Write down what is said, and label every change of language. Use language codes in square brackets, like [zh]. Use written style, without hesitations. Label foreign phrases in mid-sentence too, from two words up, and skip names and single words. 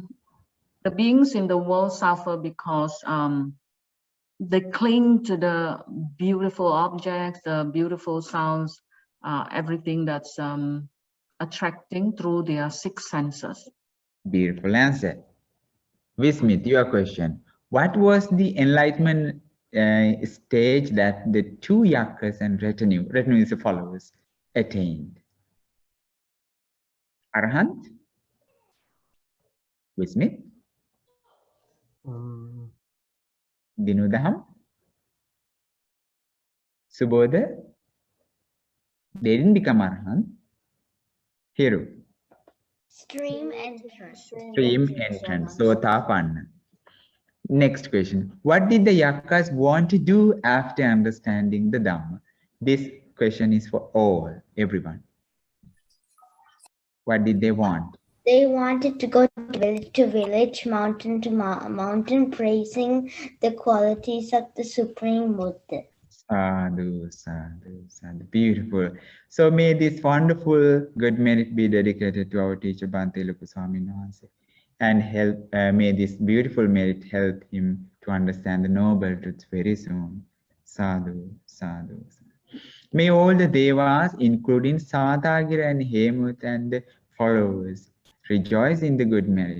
[en] The beings in the world suffer because they cling to the beautiful objects, the beautiful sounds, everything that's attracting through their six senses. Beautiful answer. Vismit, your question. What was the enlightenment stage that the two Yakkas and retinue is the followers, attained? Arahant? Vismit? Dinudaham? Subodha? They didn't become Arahant. Hiru? Stream entrance. Stream entrance. Sotapanna. Next question. What did the Yakkas want to do after understanding the Dhamma? This question is for all, everyone. What did they want? They wanted to go village to village, mountain to mountain, praising the qualities of the Supreme Buddha. [pi] Sadhu, sadhu, sadhu. [en] Beautiful. So may this wonderful good merit be dedicated to our teacher Bhante Luku Swamin Wahanse, and help. May this beautiful merit help him to understand the noble truths very soon. [pi] Sadhu, sadhu, sadhu. [en] May all the devas, including Satyagraha and Hemut and the followers, rejoice in the good merit.